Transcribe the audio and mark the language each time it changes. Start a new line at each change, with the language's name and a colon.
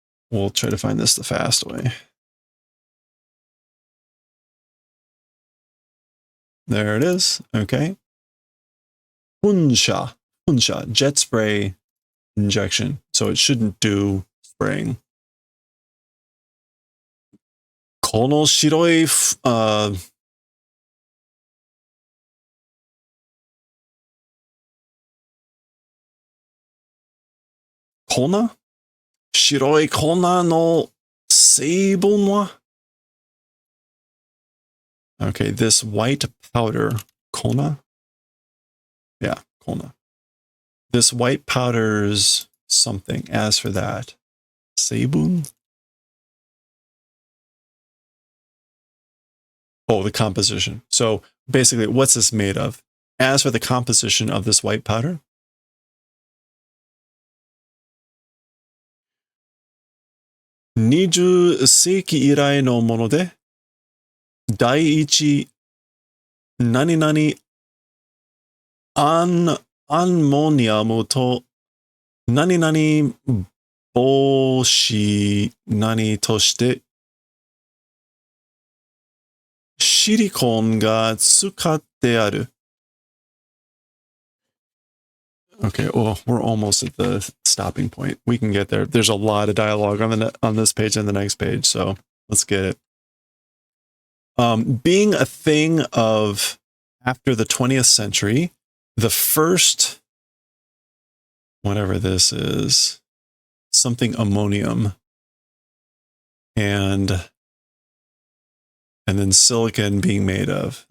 English: We'll try to find this the fast way. There it is. Okay. Hunsha, jet spray injection. So it shouldn't do spraying.
Japanese: この白い、粉白い粉の成分は
English: Okay, this white powder, kona? Yeah, kona. This white powder's something. As for that, seibun? Oh, the composition. So basically, what's this made of? As for the composition of this white powder,
Japanese: 20世紀以来のもので、第一何々アンモニアムと何々防止何としてシリコンが使ってある。
English: Okay, well, we're almost at the stopping point. We can get there. There's a lot of dialogue on this page and the next page, so let's get it. Being a thing of after the 20th century, the first, whatever this is, something ammonium, and then silicon being made of.